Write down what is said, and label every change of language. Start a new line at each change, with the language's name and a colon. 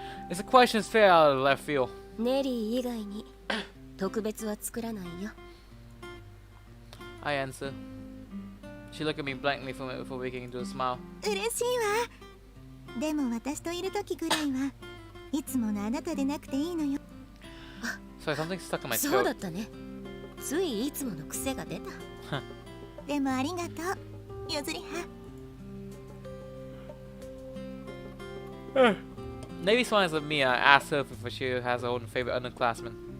English: It's a question that's fair out of left field.
Japanese: ネリー以外に特別は作らないよ。
English: I answer. She looked at me blankly for waking into a smile.
Japanese: 嬉しいわ。でも私といる時ぐらいはいつものあなたでなくていいのよ。
English: Sorry, something stuck in my
Japanese: そうだ
English: throat.
Japanese: ったね。ついいつもの癖が出た。でもありがとう、ゆずりは。
English: Navy smiles at me. I asked her if she has her own favorite underclassman.